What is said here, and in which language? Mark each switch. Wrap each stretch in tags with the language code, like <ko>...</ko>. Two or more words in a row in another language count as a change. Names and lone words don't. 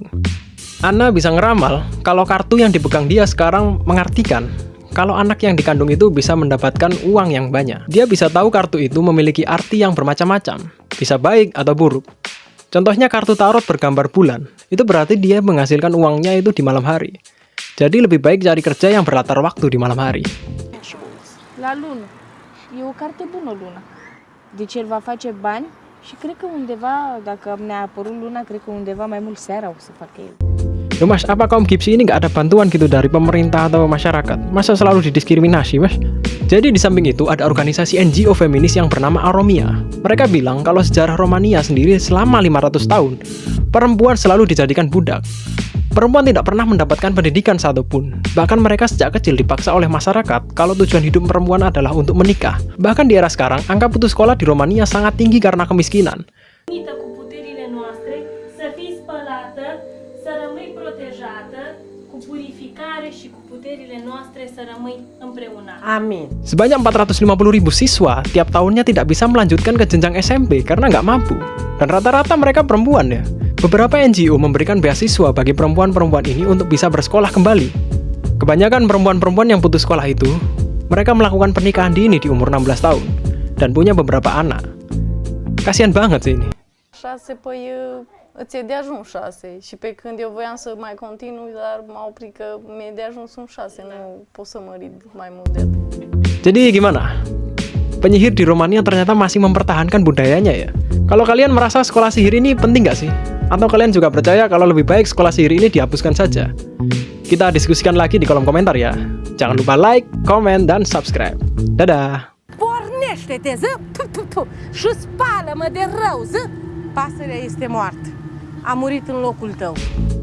<id>Anna bisa ngeramal kalau kartu yang dipegang dia sekarang mengartikan kalau anak yang dikandung itu bisa mendapatkan uang yang banyak. Dia bisa tahu kartu itu memiliki arti yang bermacam-macam, bisa baik atau buruk. Contohnya kartu tarot bergambar bulan, itu berarti dia menghasilkan uangnya itu di malam hari. Jadi lebih baik cari kerja yang berlatar waktu di malam hari.</id> <ro>La lună. E o carte bună luna. Deci el va face bani și cred că undeva, dacă ne-a apărut luna, cred că undeva mai mult seara o să facă el.</ro> <id>Loh mas, apa kaum Gipsi ini nggak ada bantuan gitu dari pemerintah atau masyarakat? Masa selalu didiskriminasi mas? Jadi di samping itu ada organisasi NGO feminis yang bernama Aromia. Mereka bilang kalau sejarah Romania sendiri selama 500 tahun, perempuan selalu dijadikan budak. Perempuan tidak pernah mendapatkan pendidikan satupun. Bahkan mereka sejak kecil dipaksa oleh masyarakat kalau tujuan hidup perempuan adalah untuk menikah. Bahkan di era sekarang, angka putus sekolah di Romania sangat tinggi karena kemiskinan.</id> <ro>Unită cu puterile noastre, să fii spălată, să rămâi protejată, cu purificare și cu puterile noastre să rămâi împreună. Amin.</ro> <id>Sebanyak 450.000 siswa tiap tahunnya tidak bisa melanjutkan ke jenjang SMP karena nggak mampu. Dan rata-rata mereka perempuan ya. Beberapa NGO memberikan beasiswa bagi perempuan-perempuan ini untuk bisa bersekolah kembali. Kebanyakan perempuan-perempuan yang putus sekolah itu, mereka melakukan pernikahan dini di umur 16 tahun dan punya beberapa anak. Kasian banget sih ini.</id> <ro>6, păi îți e de ajuns 6 și pe când eu voiam să mai continui, dar m-a oprit că mi-e de ajuns un 6, nu pot să mă ridic mai mult de atât.</ro> <id>Jadi gimana? Penyihir di Romania ternyata masih mempertahankan budayanya ya. Kalau kalian merasa sekolah sihir ini penting nggak sih? Atau kalian juga percaya kalau lebih baik sekolah sihir ini dihapuskan saja? Kita diskusikan lagi di kolom komentar ya. Jangan lupa like, komen, dan subscribe. Dadah!</id> <ro>Pornește-te, ză, și spală-mă de rău, ză! Pasărea este moartă. A murit în locul tău.</ro>